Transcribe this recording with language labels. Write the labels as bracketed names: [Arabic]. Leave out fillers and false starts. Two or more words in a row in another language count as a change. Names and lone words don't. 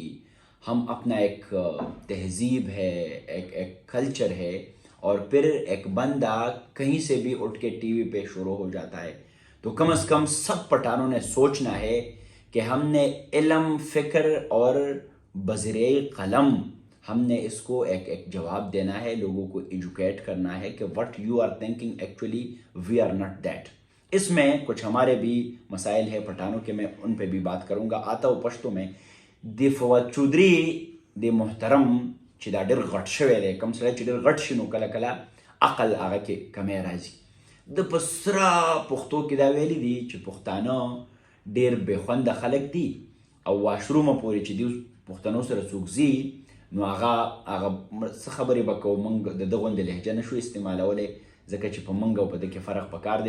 [Urdu] ہم اپنا ایک تہذیب ہے، ایک کلچر ہے، اور پھر ایک بندہ کہیں سے بھی اٹھ کے ٹی وی پہ شروع ہو جاتا ہے. تو کم از کم سب پٹھانوں نے سوچنا ہے کہ ہم نے علم، فکر اور بزرِ قلم ہم نے اس کو ایک جواب دینا ہے، لوگوں کو ایجوکیٹ کرنا ہے کہ [English] what you are thinking actually we are not that. [Urdu] اس میں کچھ ہمارے بھی مسائل ہے پٹھانوں کے، میں ان پہ بھی بات کروں گا. آتا ہوں پشتو میں. [Pashto] دی فواد چودھری دی محترم چې دا ډېر غټ شوی دی، کوم سړی چې ډېر غټ شي نو کله کله عقل هغه کې کمی راځي. د په سره پښتو کې دا ویلي دي چې پښتانه ډېر بې خونده خلک دي، او واشرومه پورې چې دوی پښتنو سره څوک ځي نو هغه څه خبرې به کوو، موږ د ده غوندې لهجه نه شو استعمالولی ځکه چې په موږ او په ده کې فرق پکار دی.